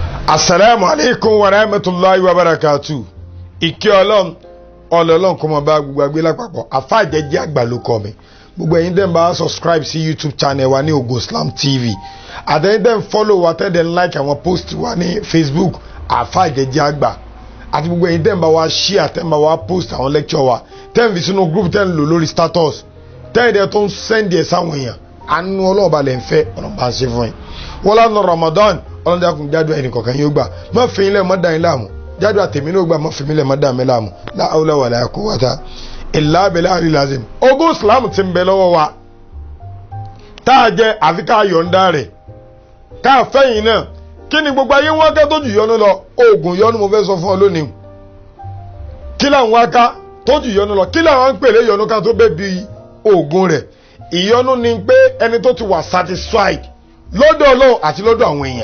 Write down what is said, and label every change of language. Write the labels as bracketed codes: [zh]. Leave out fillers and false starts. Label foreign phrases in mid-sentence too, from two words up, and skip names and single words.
[ar] السلام عليكم ورحمة الله وبركاته. [yo] Ìkẹ́ Ọlọ́run kó máa bá gbogbo àgbẹ̀ lápapọ̀. Àfáà Jẹ́jẹ́ Àgbà ló kọ mi. Gbogbo ẹ̀yin dẹ̀ ń bá subscribe sí YouTube channel wa ní Ògo Islam TV. Àtẹ̀yin dẹ̀ ń follow wa tẹ́ dẹ̀ ń like àwọn post wa ní Facebook Àfáà Jẹ́jẹ́ Àgbà. Àti gbogbo ẹ̀yin dẹ̀ ń bá wa share tẹ́ ń bá wa post àwọn lecture wa. Tẹ́ ń fi sínú group tẹ́ ń lò lórí status. Tẹ́ dẹ̀ tó ń send ẹ̀ sáwọn èèyàn. Àánú Ọlọ́run lè ń fẹ́ Ọlọ́run bá ń ṣe fún yín. Wọ́n lánàá Ramadan Ọlọ́run dákun jádùá ẹnì kọ̀ọ̀kan yóò gbà má fi ilẹ̀ má dá yín láàmú jádùá tèmi náà gbà má fi ilẹ̀ má dá mi láàmú [ar] لا حول ولا قوة إلا بالله العظيم. [yo] Ogún Islam ti ń bẹ lọ́wọ́ wa tá a jẹ àfi ká yọ̀ǹda rẹ̀ ká fẹ́yìn náà kí ni gbogbo ayé wọn ká tó jù yọnu lọ oògùn yọnu mo fẹ́ sọ fún ọ lónìí kí làwọn wá ká tó jù yọnu lọ kí làwọn ń pèlè yọnu ká tó bẹ́ẹ̀ bí oògùn rẹ̀ ìyọnu ni pé ẹni tó ti wà satisfied lọ́dọ̀ Ọlọ́run àti lọ́dọ̀ àwọn èèyàn